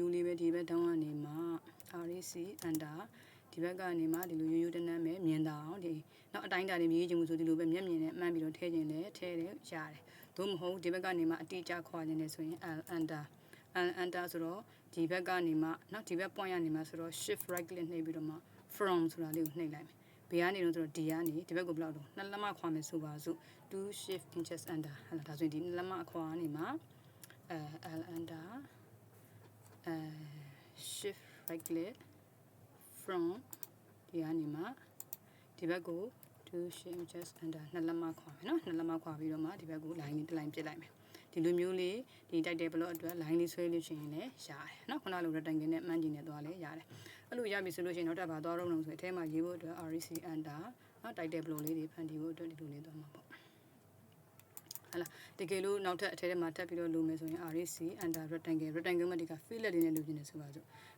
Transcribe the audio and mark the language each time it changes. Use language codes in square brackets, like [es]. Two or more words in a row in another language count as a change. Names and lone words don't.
[my] ရိုးလေးပဲဒီဘက် down ကနေမှာ [en] REC under [my] ဒီဘက်ကနေမှဒီလိုရိုးရိုးတန်းတန်းပဲမြင်တာအောင်ဒီနောက်အတိုင်းအတာတွေမြည်ချင်မှုဆိုဒီလိုပဲမျက်မြင်နဲ့မှန်းပြီးတော့ထည့်ခြင်းနဲ့ထည့်တယ်ရတယ်သို့မဟုတ်ဒီဘက်ကနေမှအတိအကျခွာခြင်းနဲ့ဆိုရင် under ဆိုတော့ဒီဘက်ကနေမှနော်ဒီဘက် point ကနေမှဆိုတော့ [en] shift right click [my] နှိပ်ပြီးတော့မှ from ဆိုတာလေးကိုနှိပ်လိုက်မယ်ဘေးကနေတော့ဆိုတော့ D ကနေဒီဘက်ကိုဘယ်လောက်တော့နှစ်လက်မခွာမယ်ဆိုပါစို့ [en] 2 shift inches under [my] ဟလာဒါဆိုရင်ဒီနှစ်လက်မခွာနေမှာ [en] L under shift right click from [my] ဒီကနေမှဒီဘက်ကို [en] 2 shift inches under [my] နှစ်လက်မခွာမယ်နော်နှစ်လက်မခွာပြီးတော့မှဒီဘက်ကို line လေးတစ် line ပြစ်လိုက်မယ်ဒီလိုမျိုးလေးဒီ [en] title block [my] အတွက် line လေးဆွဲလို့ရှိရင်လည်းရတယ်နော်ခုနလို rectangle နဲ့မှန်းကြည့်နေသွားလဲရတယ်အဲ့လိုရပြီဆိုလို့ရှိရင်နောက်ထပ်ဘာသွားတော့လို့ဆိုရင်အထဲမှာရေးဖို့အတွက် [en] REC under [my] နော် [en] title block [my] လေးတွေဖန်တီးဖို့အတွက်ဒီလိုလေးသွားမှာပေါ့ဟလာတကယ်လို့နောက်ထပ်အထဲထဲမှာတက်ပြီးတော့လိုမယ်ဆိုရင် [en] REC under rectangle [my] မှာဒီက fillet လေးနဲ့လိုချင်နေဆိုပါစို့